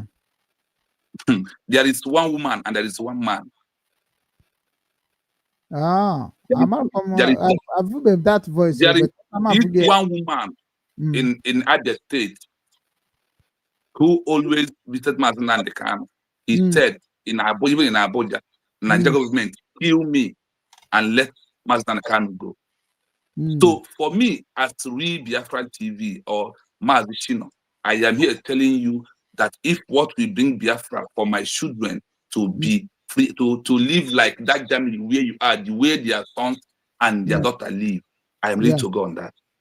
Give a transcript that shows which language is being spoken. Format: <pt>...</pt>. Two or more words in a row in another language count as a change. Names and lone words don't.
<en>There is one woman and there is one man. I've that voice. There is one woman in Abia State who always visited Maazi Chukwunonso. He said even in Abuja, Nigeria government, kill me and let Maazi Chukwunonso go. So for me, as real Biafran TV or Maazi Chino, I am here telling you that if what we bring Biafra for my children to be free, to live like that Germany where you are, the way their sons and their daughter live, I am ready to go on that.</en>